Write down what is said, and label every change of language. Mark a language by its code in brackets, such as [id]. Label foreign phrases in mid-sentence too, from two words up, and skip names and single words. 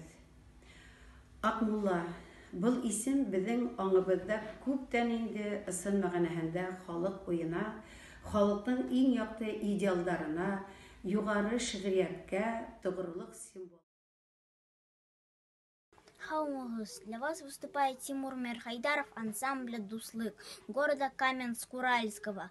[tt] Акмулла был исем безнең аңыбызда күптән инде сын мәгънәһендә халык уена, халыкның иң якты идеалларына, югары шигърияткә тугрылык символ. [ba] Хаумагыз, [ru] для вас выступает Тимур Мерхайдаров, ансамбля «Дуслык» города Каменск-Уральского.